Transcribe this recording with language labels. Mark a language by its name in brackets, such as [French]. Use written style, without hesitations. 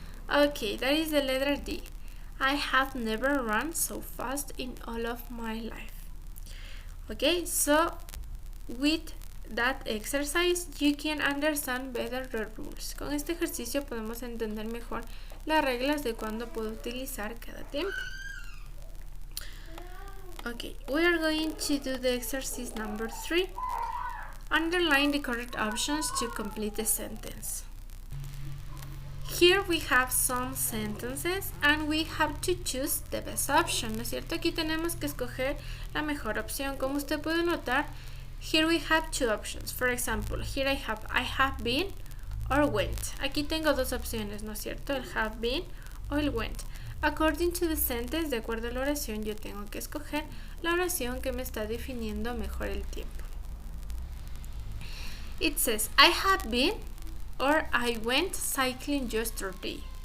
[English] Okay, that is the letter D. I have never run so fast in all of my life. Okay, so with that exercise you can understand better the rules. [Spanish] Con este ejercicio podemos entender mejor las reglas de cuándo puedo utilizar cada tiempo. [English] Okay, we are going to do the exercise number 3. Underline the correct options to complete the sentence. Here we have some sentences and we have to choose the best option, [Spanish] ¿no es cierto? Aquí tenemos que escoger la mejor opción. Como usted puede notar, [English] here we have two options. For example, here I have been or went. [Spanish] Aquí tengo dos opciones, ¿no es cierto? El have been o el went. [English] According to the sentence, [Spanish] de acuerdo a la oración, yo tengo que escoger la oración que me está definiendo mejor el tiempo. [English] It says, I have been or I went cycling yesterday.